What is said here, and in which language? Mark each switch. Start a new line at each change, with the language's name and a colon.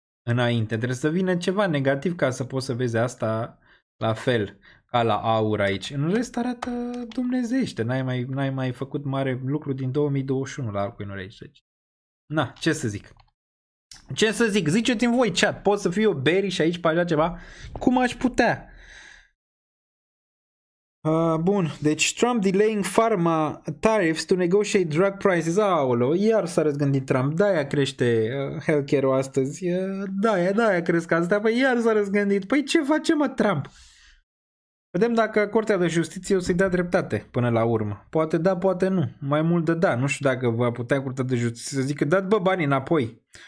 Romanian: Înainte, trebuie să vină ceva negativ ca să poți să vezi asta la fel ca la aur aici. În rest arată dumnezeiește, n-ai mai făcut mare lucru din 2021 la altcoin-uri aici. Ce să zic? Ziceți-mi voi chat, pot să fiu bearish aici pe așa ceva? Cum aș putea? Bun, deci
English: Trump delaying pharma tariffs to negotiate drug prices.
Romanian: Aoleo, iar s-a răzgândit Trump. De-aia crește healthcare-ul astăzi. De-aia cresc asta. Păi iar s-a răzgândit. Păi ce face, mă, Trump? Vedem dacă Curtea de Justiție o să-i dea dreptate până la urmă. Poate da, poate nu. Mai mult de da. Nu știu dacă va putea Curtea de Justiție să zică dați banii înapoi.